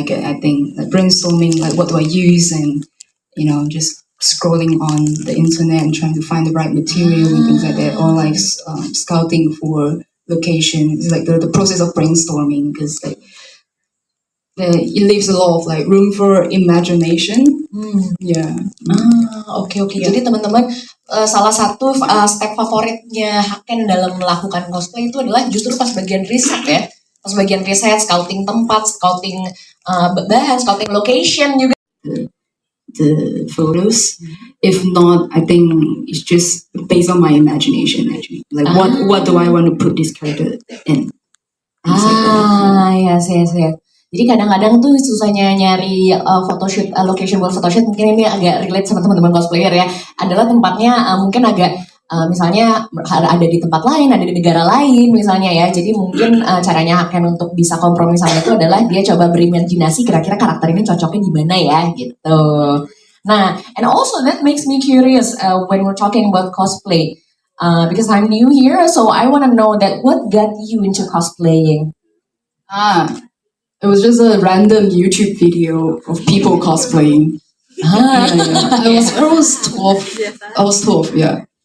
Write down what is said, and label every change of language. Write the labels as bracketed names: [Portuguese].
[English] I think like brainstorming, like what do I use, and just scrolling on the internet and trying to find the right material and things like that, or like scouting for locations. It's like the process of brainstorming, because like it leaves a lot of like room for imagination. Yeah. [Indonesian] Oke. Jadi teman-teman, salah satu step favoritnya Haken dalam melakukan cosplay itu adalah justru pas bagian riset ya. Pas bagian riset, scouting tempat, scouting bahan, [English] scouting location [Indonesian] juga. [English] The photos. If not, I think it's just based on my imagination actually. Like what do I want to put this character in? Yes. [Indonesian] Jadi kadang-kadang tuh susahnya nyari photoshoot, location buat photoshoot, mungkin ini agak relate sama teman-teman cosplayer ya. Adalah tempatnya mungkin agak misalnya ada di tempat lain, ada di negara lain misalnya ya. Jadi mungkin caranya Haken untuk bisa kompromi sama itu adalah dia coba berimajinasi kira-kira karakter ini cocoknya di mana ya gitu. [English] Nah, and also that makes me curious when we're talking about cosplay. Because I'm new here, so I want to know that what got you into cosplaying? It was just a random YouTube video of people cosplaying. I was 12. I was 12, yeah.